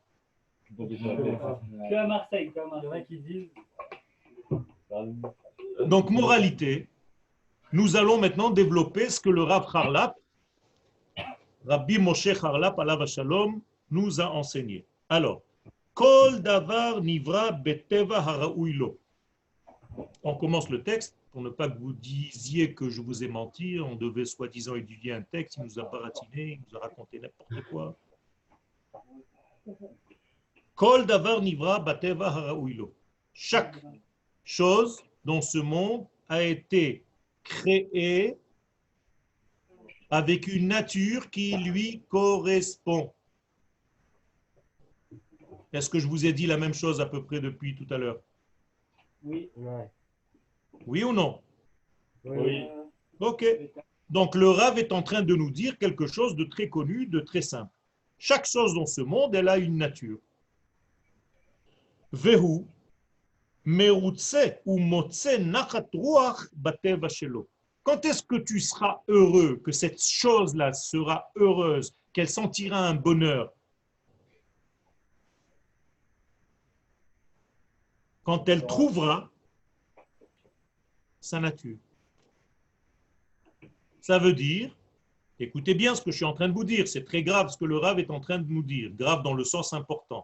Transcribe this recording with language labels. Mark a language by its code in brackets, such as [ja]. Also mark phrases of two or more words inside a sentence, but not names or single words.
[fr] Que à Marseille, comme il y en a qui disent. Donc, moralité, nous allons maintenant développer ce que le Rav Harlap, Rabbi Moshe Harlap, [he] עליו השלום, [fr] nous a enseigné. Alors, [he] כל דבר נברא בטבע הראוי לו. [fr] On commence le texte pour ne pas que vous disiez que je vous ai menti. On devait soi-disant étudier un texte, il nous a baratiné, il nous a raconté n'importe quoi. [he] כל דבר נברא בטבע הראוי לו. [fr] Chaque chose dans ce monde a été créée avec une nature qui lui correspond. Est-ce que je vous ai dit la même chose à peu près depuis tout à l'heure? Oui. Oui ou non? Oui. Ok. Donc le Rav est en train de nous dire quelque chose de très connu, de très simple. Chaque chose dans ce monde, elle a une nature. [he] והוא מרוצה או מוצא נחת רוח בטבע שלו. [fr] Quand est-ce que tu seras heureux, que cette chose-là sera heureuse, qu'elle sentira un bonheur? Quand elle trouvera sa nature. Ça veut dire, écoutez bien ce que je suis en train de vous dire, c'est très grave ce que le Rav est en train de nous dire, grave dans le sens important.